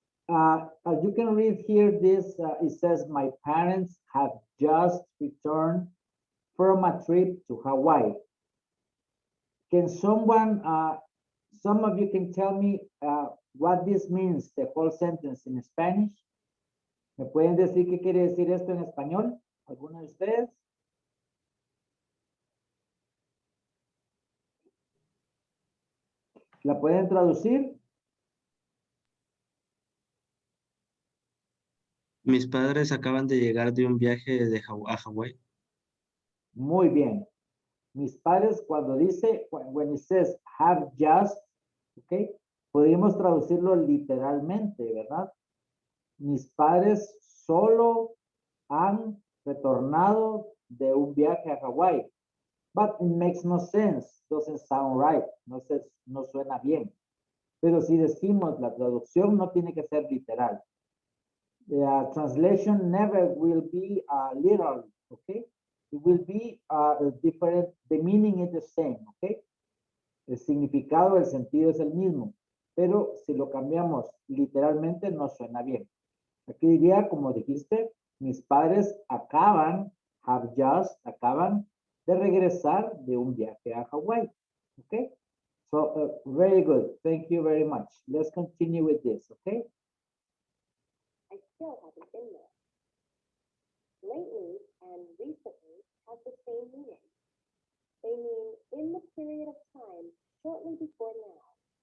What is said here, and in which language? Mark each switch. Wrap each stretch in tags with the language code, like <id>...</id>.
<en>As you can read here, this it says my parents have just returned from a trip to Hawaii. Can someone, some of you can tell me what this means, the whole sentence in Spanish?</en> <es>¿Me pueden decir qué quiere decir esto en español? ¿Alguno de ustedes? ¿La pueden traducir? Mis padres acaban de llegar de un viaje a Hawái. Muy bien. Mis padres, cuando dice,</es> <en>when it says have just,</en> <es>ok, podemos traducirlo literalmente, ¿verdad? Mis padres solo han retornado de un viaje a Hawái.</es> <en>But it makes no sense, doesn't sound right,</en> <es>no suena bien. Pero si decimos la traducción no tiene que ser literal.</es> <en>The translation never will be literal, okay? It will be different, the meaning is the same, okay?</en> <es>El significado, el sentido es el mismo, pero si lo cambiamos literalmente no suena bien. Aquí diría, como dijiste, mis padres acaban de regresar de un viaje a Hawái.</es> <en>Okay? So, very good. Thank you very much. Let's continue with this, okay? I still haven't been there. Lately and recently have the same meaning. They mean in the period of time shortly before now.</en>